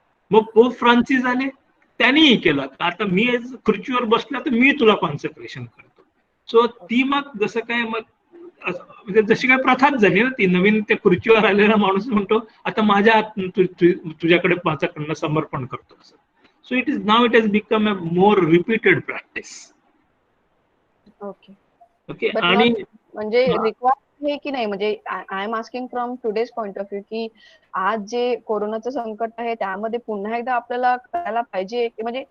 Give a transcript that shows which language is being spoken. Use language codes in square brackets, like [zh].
[mr] मग pope Francis आले, त्यांनीही केलं, आता मी खुर्चीवर बसला तर मी तुला कॉन्सक्रेशन करतो. सो ती मग जसं काय मग जशी काय प्रथाच झाली ना, ती नवीन त्या खुर्चीवर आलेला माणूस म्हणतो आता माझ्या तुझ्याकडे माझ्याकडनं समर्पण करतो. [en] So it has become a more repeated practice. Okay. आणि [mr] म्हणजे रिक्वायर्ड आहे की नाही, म्हणजे [en] I am asking from today's point of view [mr] की आज जे कोरोनाचं संकट आहे त्यामध्ये पुन्हा एकदा आपल्याला करायला पाहिजे, म्हणजे